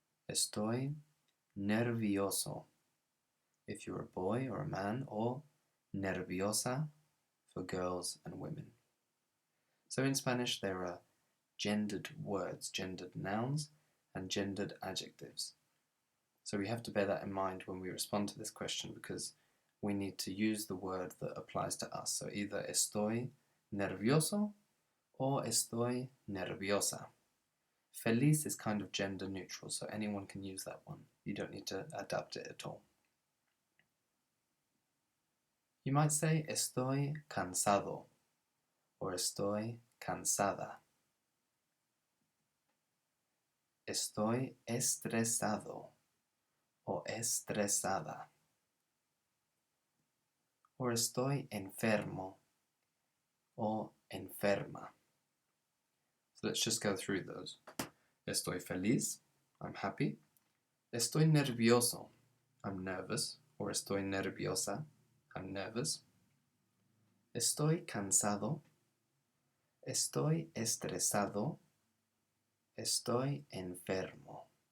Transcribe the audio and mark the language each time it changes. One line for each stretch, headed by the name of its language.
Spanish: Estoy nervioso,
English: if you're a boy or a man, or
Spanish: nerviosa
English: for girls and women. So in Spanish there are gendered words, gendered nouns, and gendered adjectives. So we have to bear that in mind when we respond to this question, because we need to use the word that applies to us. So either
Spanish: estoy nervioso
English: or
Spanish: estoy nerviosa.
English: Feliz is kind of gender neutral, so anyone can use that one. You don't need to adapt it at all. You might say
Spanish: estoy cansado
English: or
Spanish: estoy cansada. Estoy estresado o estresada.
English: Or
Spanish: estoy enfermo o enferma.
English: So let's just go through those.
Spanish: Estoy feliz,
English: I'm happy.
Spanish: Estoy nervioso,
English: I'm nervous.
Spanish: Or estoy nerviosa,
English: I'm nervous.
Spanish: Estoy cansado. Estoy estresado. Estoy enfermo.